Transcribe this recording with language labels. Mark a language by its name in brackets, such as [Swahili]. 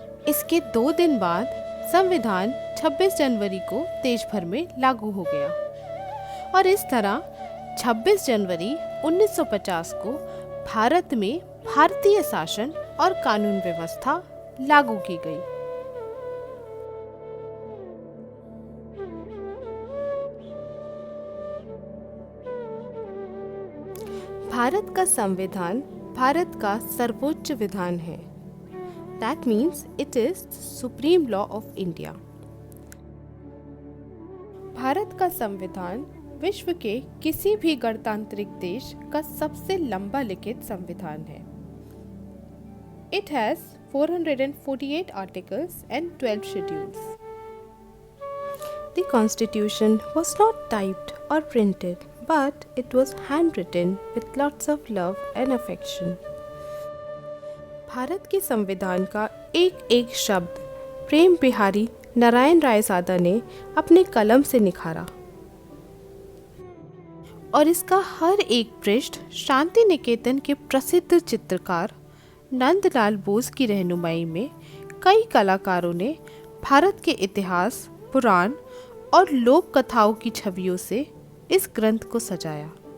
[Hindi] इसके 2 दिन बाद संविधान 26 जनवरी को देश भर में लागू हो गया और इस तरह 26 जनवरी 1950 को भारत में भारतीय शासन और कानून व्यवस्था लागू की गई। भारत का संविधान भारत का सर्वोच्च विधान है। [English] That means it is supreme law of India. [Hindi] Bharat का संविधान विश्व के किसी भी गणतांत्रिक देश का सबसे लंबा लिखित संविधान है। [English] It has 448 articles and 12 schedules. The Constitution was not typed or printed, but it was handwritten with lots of love and affection. [Hindi] Bharat के संविधान का एक एक शब्द प्रेम बिहारी नारायण रायजादा ने अपने कलम से निखारा और इसका हर एक पृष्ठ शांति निकेतन के प्रसिद्ध चित्रकार नंदलाल बोस की रहनुमाई में कई कलाकारों ने भारत के इतिहास, पुराण और लोक कथाओं की छवियों से इस ग्रंथ को सजाया।